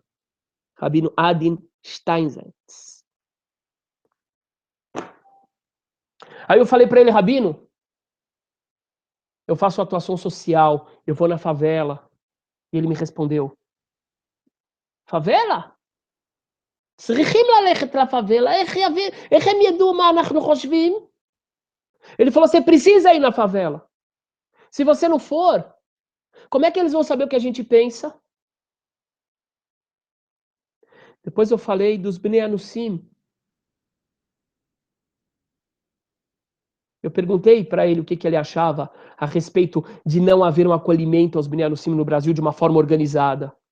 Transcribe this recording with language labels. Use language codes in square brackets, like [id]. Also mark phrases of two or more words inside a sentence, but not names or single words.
[pt] Rabino Adin Steinsaltz. Aí eu falei para ele, Rabino, eu faço atuação social, eu vou na favela. E ele me respondeu, favela? [he] צריכים ללכת לפאבלה, איך הם ידעו מה אנחנו חושבים? [pt] Ele falou, você precisa ir na favela. Se você não for, como é que eles vão saber o que a gente pensa? Depois eu falei dos [he] בני אנוסים. [pt] Eu perguntei para ele o que ele achava a respeito de não haver um acolhimento aos [he] בני אנוסים [pt] no Brasil de uma forma organizada.